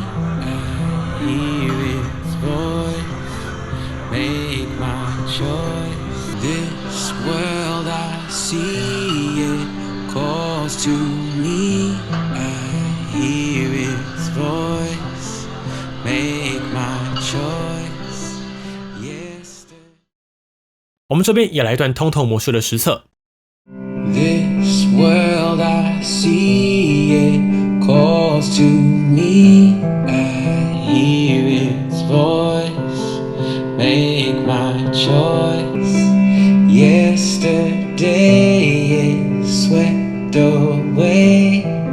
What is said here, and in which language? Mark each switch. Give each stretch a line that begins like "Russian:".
English: I hear its voice, make my choice. This world I see it calls to me. I hear its voice, make my choice. Yes.
Chinese: 我們這邊也來一段通透模式的實測。
English: This world I see it calls to me. I hear its voice, make my choice. Yesterday it swept away.